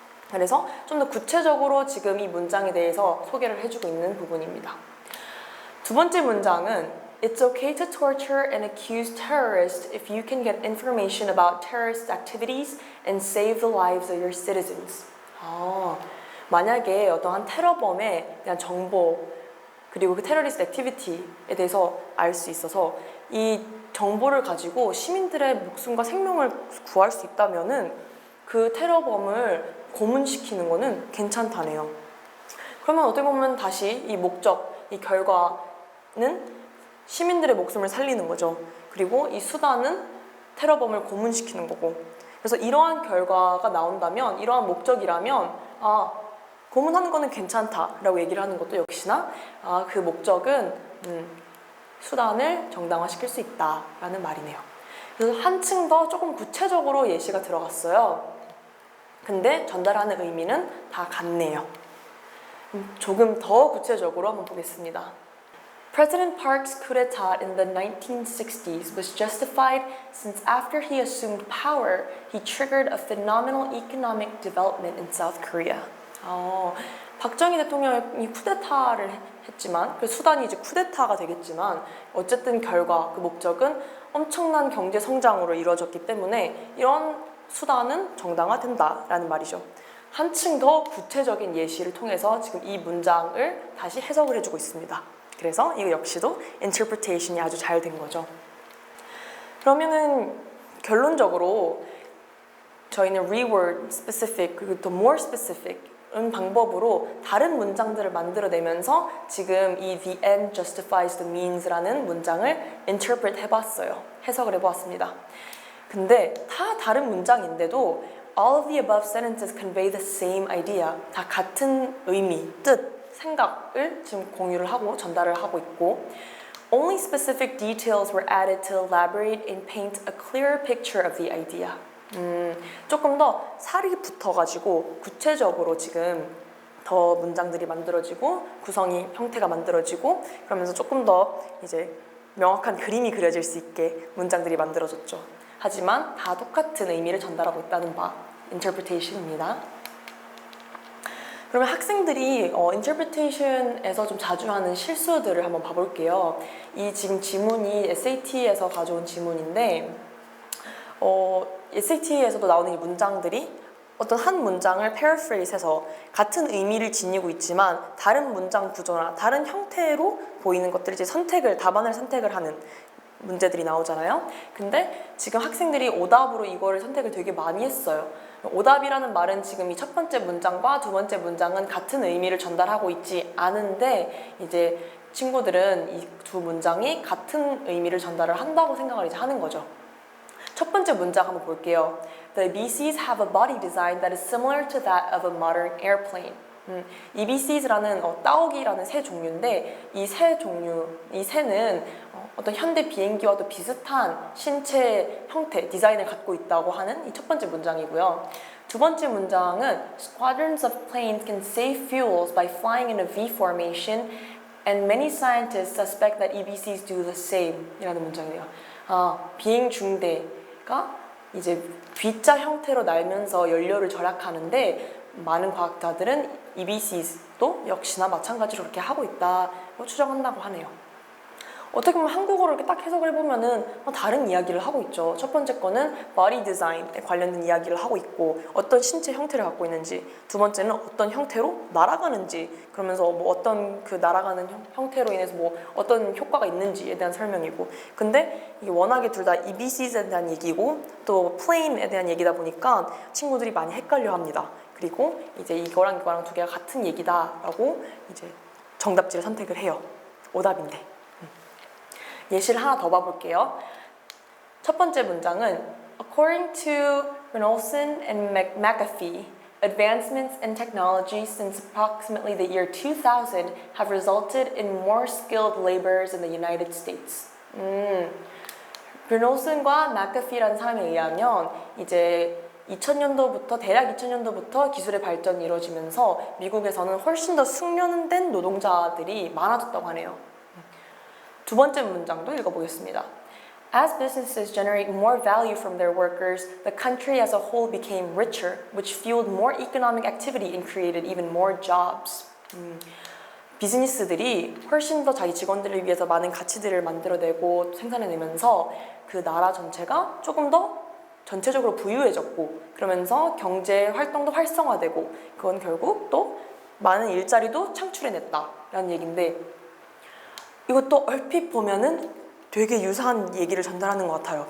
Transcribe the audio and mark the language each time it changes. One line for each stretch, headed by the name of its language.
Korean: 그래서 좀 더 구체적으로 지금 이 문장에 대해서 소개를 해주고 있는 부분입니다. 두 번째 문장은
English: It's okay to torture and accuse terrorists if you can get information about terrorist activities and save the lives of your citizens.
Korean: 만약에 어떠한 테러범에 대한 정보 그리고 그 테러리스트 액티비티에 대해서 알 수 있어서 이 정보를 가지고 시민들의 목숨과 생명을 구할 수 있다면은 그 테러범을 고문시키는 거는 괜찮다네요. 그러면 어떻게 보면 다시 이 목적, 이 결과는 시민들의 목숨을 살리는 거죠. 그리고 이 수단은 테러범을 고문시키는 거고. 그래서 이러한 결과가 나온다면, 이러한 목적이라면 고문하는 거는 괜찮다라고 얘기를 하는 것도 역시나 그 목적은 수단을 정당화시킬 수 있다라는 말이네요. 그래서 한층 더 조금 구체적으로 예시가 들어갔어요. 근데 전달하는 의미는 다 같네요. 조금 더 구체적으로 한번 보겠습니다.
English: President Park's coup d'etat in the 1960s was justified since after he assumed power, he triggered a phenomenal economic development in South Korea.
Korean: 박정희 대통령이 쿠데타를 했지만 그 수단이 이제 쿠데타가 되겠지만 어쨌든 결과 그 목적은 엄청난 경제 성장으로 이루어졌기 때문에 이런 수단은 정당화된다라는 말이죠. 한층 더 구체적인 예시를 통해서 지금 이 문장을 다시 해석을 해주고 있습니다. 그래서 이거 역시도 interpretation이 아주 잘 된 거죠. 그러면은 결론적으로 저희는 reword, specific, 그리고 또 more specific 방법으로 다른 문장들을 만들어내면서 지금 이
English: the end justifies the means
Korean: 라는 문장을 interpret 해봤어요. 해석을 해보았습니다. 근데 다 다른 문장인데도
English: all of the above sentences convey the same idea.
Korean: 다 같은 의미, 뜻, 생각을 지금 공유를 하고 전달을 하고 있고
English: only specific details were added to elaborate and paint a clearer picture of the idea.
Korean: 조금 더 살이 붙어가지고 구체적으로 지금 더 문장들이 만들어지고 구성이 형태가 만들어지고 그러면서 조금 더 이제 명확한 그림이 그려질 수 있게 문장들이 만들어졌죠. 하지만 다 똑같은 의미를 전달하고 있다는 바 interpretation입니다. 그러면 학생들이 interpretation에서 좀 자주 하는 실수들을 한번 봐볼게요. 이 지금 지문이 SAT에서 가져온 지문인데 SAT에서도 나오는 이 문장들이 어떤 한 문장을 paraphrase해서 같은 의미를 지니고 있지만 다른 문장 구조나 다른 형태로 보이는 것들을 이제 답안을 선택을 하는 문제들이 나오잖아요. 근데 지금 학생들이 오답으로 이거를 선택을 되게 많이 했어요. 오답이라는 말은 지금 이 첫 번째 문장과 두 번째 문장은 같은 의미를 전달하고 있지 않은데 이제 친구들은 이 두 문장이 같은 의미를 전달을 한다고 생각을 이제 하는 거죠. 첫 번째 문장 한번 볼게요.
English: The EBCs have a body design that is similar to that of a modern airplane.
Korean: EBCs라는 따오기라는 새 종류인데 이 새는 어떤 현대 비행기와도 비슷한 신체 형태, 디자인을 갖고 있다고 하는 이 첫 번째 문장이고요. 두 번째 문장은
English: Squadrons of planes can save fuels by flying in a V formation and many scientists suspect that EBCs do the same
Korean: 이라는 문장이에요. 비행 중대가 이제 V자 형태로 날면서 연료를 절약하는데 많은 과학자들은 EBC도 역시나 마찬가지로 그렇게 하고 있다고 추정한다고 하네요. 어떻게 보면 한국어로 이렇게 딱 해석을 해보면은 다른 이야기를 하고 있죠. 첫 번째 거는 body design에 관련된 이야기를 하고 있고 어떤 신체 형태를 갖고 있는지, 두 번째는 어떤 형태로 날아가는지, 그러면서 뭐 어떤 그 날아가는 형태로 인해서 뭐 어떤 효과가 있는지에 대한 설명이고, 근데 이게 워낙에 둘 다 EBC에 대한 얘기고 또 plane에 대한 얘기다 보니까 친구들이 많이 헷갈려합니다. 그리고 이제 이거랑 두 개가 같은 얘기다라고 이제 정답지를 선택을 해요. 오답인데. 예시를 하나 더 봐볼게요. 첫 번째 문장은
English: According to Renolson and McAfee, advancements in technology since approximately the year 2000 have resulted in more skilled laborers in the United States.
Korean: Renolson과 McAfee라는 사람에 의하면 이제 2000년도부터 대략 2000년도부터 기술의 발전이 이루어지면서 미국에서는 훨씬 더 숙련된 노동자들이 많아졌다고 하네요. 두 번째 문장도 읽어보겠습니다.
English: As businesses generate more value from their workers, the country as a whole became richer, which fueled more economic activity and created even more jobs.
Korean: 비즈니스들이 훨씬 더 자기 직원들을 위해서 많은 가치들을 만들어내고 생산해내면서 그 나라 전체가 조금 더 전체적으로 부유해졌고 그러면서 경제 활동도 활성화되고 그건 결국 또 많은 일자리도 창출해냈다라는 얘기인데 이것도 얼핏 보면은 되게 유사한 얘기를 전달하는 것 같아요.